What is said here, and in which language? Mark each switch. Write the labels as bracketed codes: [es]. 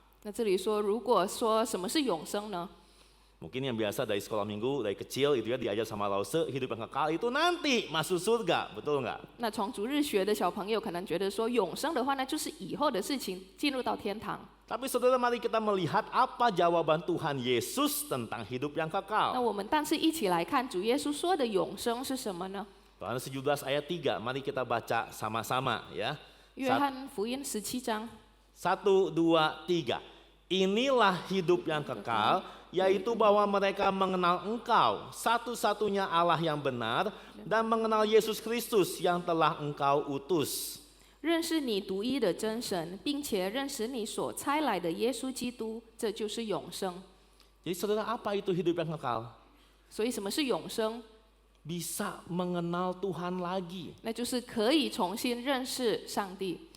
[zh] 那这里说，如果说什么是永生呢？ [id] Mungkin yang biasa dari sekolah minggu, dari kecil itu ya diajar sama Lause, hidup yang kekal itu nanti masuk surga, betul nggak? [zh] 那从主日学的小朋友可能觉得说，永生的话，那就是以后的事情，进入到天堂。 [id] Tapi saudara, mari kita melihat apa jawaban Tuhan Yesus tentang hidup yang [zh] 那 [id] kekal. [zh] 我们但是一起来看主耶稣说的永生是什么呢？ [id] Yohanes 17 ayat 3, mari kita baca sama-sama ya. [zh] 约翰福音17章。 [id] 1, 2, 3. Inilah hidup yang kekal, yaitu bahwa mereka mengenal Engkau, satu-satunya Allah yang benar, dan mengenal Yesus Kristus yang telah Engkau utus. [zh] 认识你独一的真神，并且认识你所差来的耶稣基督，这就是永生。 [id] Jadi saudara, apa itu hidup yang kekal? [zh] 所以什么是永生？ [id] Bisa mengenal Tuhan lagi. [zh] 那就是可以重新认识上帝。